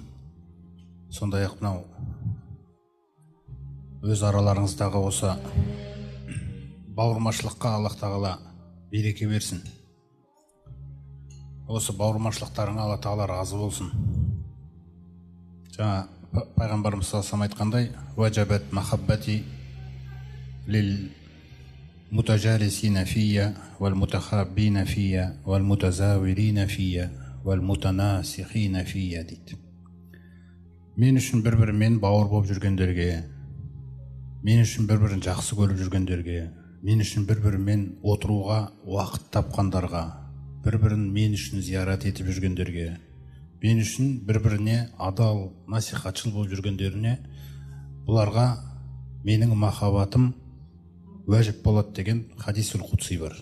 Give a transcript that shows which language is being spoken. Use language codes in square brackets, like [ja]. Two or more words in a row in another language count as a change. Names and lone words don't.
[kk] Сондай-ақ мынау өз араларыңыздағы осы бауырмашылыққа Аллах Тағала береке берсін. Осы бауырмашылықтарыңа Аллах Тағала разы болсын. Жаңа пайғамбарымыз [ar] صلى الله عليه [kk] айтқандай, [ar] «وجبت محبتي للمتجالسين في والمتحابين في والمتزاورين في والمتناصحين في» дейді. [kk] Мен үшін бір-бірімен бауыр болып жүргендерге, мен үшін бір-бірін жақсы көріп жүргендерге, мен үшін бір-бірімен отыруға уақыт тапқандарға, бір-бірін мен үшін зиярат етіп жүргендерге, мен үшін бір-біріне адал, насихатшыл болып жүргендеріне, бұларға менің махаббатым уәжіп болады деген [ar] الحديث القدسي [kk] бар.